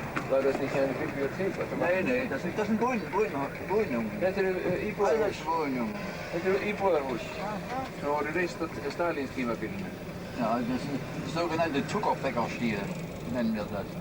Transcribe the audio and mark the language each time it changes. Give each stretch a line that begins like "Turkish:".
German: War das nicht eine Bibliothek? Nein, das sind Wohnungen.
Icelandic: Þetta eru íbúðarhús.
German: Wohnungen.
Icelandic: Þetta eru íbúðarhús sem voru reist á Stalins tímabilinu.
German: Ja, das sind sogenannte Zuckerbäckerstil, nennen wir das.